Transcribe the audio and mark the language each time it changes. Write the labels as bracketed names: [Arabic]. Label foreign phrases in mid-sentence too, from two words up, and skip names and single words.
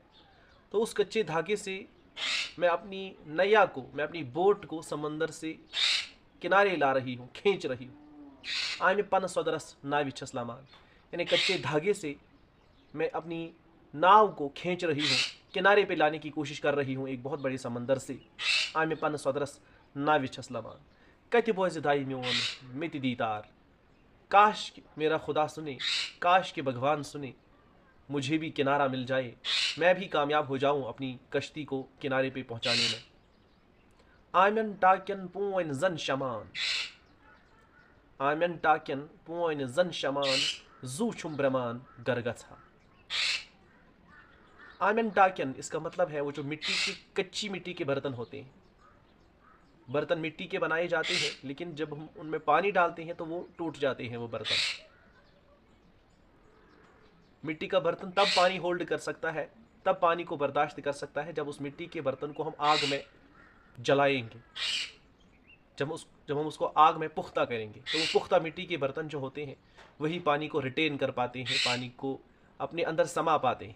[Hindi] तो उस कच्चे धागे से मैं अपनी नैया को, मैं अपनी बोट को समंदर से किनारे ला रही हूँ, खींच रही हूँ। [Kashmiri] आम पन सदरस नाविचस लमान, [Hindi] यानी कच्चे धागे से मैं अपनी नाव को खींच रही हूँ, किनारे पे लाने की कोशिश कर रही हूँ एक बहुत बड़े समंदर से। [Kashmiri] आम पन सदरस नाविचस लमान, कत बोज़दाई म्योन मित दीदार, [Hindi] काश मेरा खुदा सुने, काश के भगवान सुने, मुझे भी किनारा मिल जाए, मैं भी कामयाब हो जाऊं अपनी कश्ती को किनारे पे पहुंचाने में। [Kashmiri] आमन टाक्यन पोइन जन शमान, आमन टाक्यन पोइन जन शमान, जू छुम ब्रमान गरगथा। आमन टाक्यन, [Hindi] इसका मतलब है वो जो मिट्टी की, कच्ची मिट्टी के बर्तन होते हैं। बर्तन मिट्टी के बनाए जाते हैं, लेकिन जब हम उनमें पानी डालते हैं तो वो टूट जाते हैं। वो बर्तन, मिट्टी का बर्तन तब पानी होल्ड कर सकता है, तब पानी को बर्दाश्त कर सकता है, जब उस मिट्टी के बर्तन को हम आग में जलाएंगे, जब हम उसको आग में पुख्ता करेंगे, तो वो पुख्ता मिट्टी के बर्तन जो होते हैं वही पानी को रिटेन कर पाते हैं, पानी को अपने अंदर समा पाते हैं।